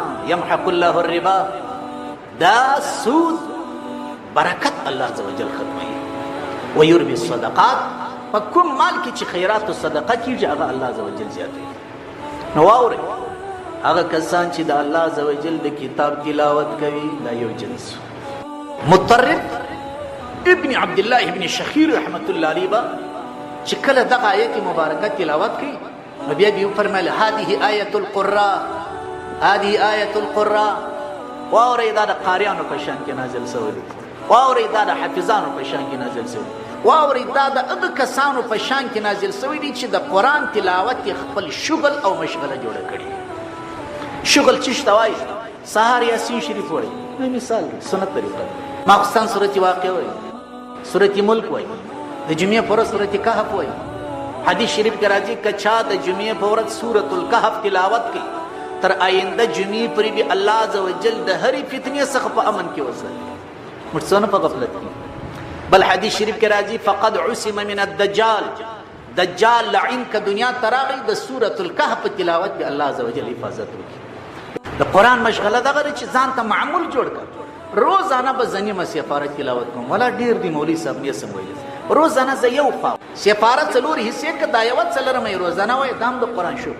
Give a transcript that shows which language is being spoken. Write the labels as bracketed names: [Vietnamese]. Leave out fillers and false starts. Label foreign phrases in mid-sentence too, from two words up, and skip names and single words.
[Arabic] یمحق الله الربا [Pashto] دا سود برکت الله [Arabic] عز وجل [Pashto] ختموي [Arabic] ويربي الصدقات [Pashto] په کوم مال کې چې خیرات او صدقه کیږي هغه الله [Arabic] عز وجل [Pashto] زیاتوي. نو واورئ هغه کسان چې د الله [Arabic] عز وجل [Pashto] د کتاب تلاوت کوي دا یو جنس. مطرب ابن عبد الله ابن شخیر [Arabic] رحمت الله علیه [Pashto] با چې کله دغه آیت مبارکه تلاوت کوي نو بیا به فرمایل [Arabic] هذه آیت القراء هذه آیت القراء. [Pashto] واورئ دا د قاریانو په شان کې نازل شوی دی. واورئ دا د حافظانو په شان کې نازل شوی دی. واورئ دا د هغه کسانو په شان کې نازل شوی دی چې د قرآن تلاوت خپل شغل او مشغله جوړه کړي. شغل چشته وایي سهار یاسین شریف وایي مثال سنت طریقه ماخستان سورت واقع وایي سورت ملک وایي د جمعې پر ورځ سورت کهف وایي. حدیث شریف کې راځي که چا د جمعې په ورځ سورت الکهف تلاوت کوي تر آینده جمعې پورې به الله [Arabic] عز وجل [Pashto] د هرې فتنې څخه په امن کې وساتي. موږ څه نه په غفلت کې. بل حدیث شریف کې راځي [Arabic] فقد عصم من الدجال دجال لعین [Pashto] که دنیا ته راغی د سورت الکهف تلاوت به الله [Arabic] عز وجل [Pashto] حفاظت وکړي. د قرآن مشغله دغه چې ځان ته معمول جوړ کړ. روزانه به زه نیمه سپاره تلاوت کوم ولا ډېر دی مولوي صاحب نه سم ویل روزانه زه یو خوا سپاره څلور حصې که دا یوه څلرمه یې روزانه وایي دا هم د قرآن شکر.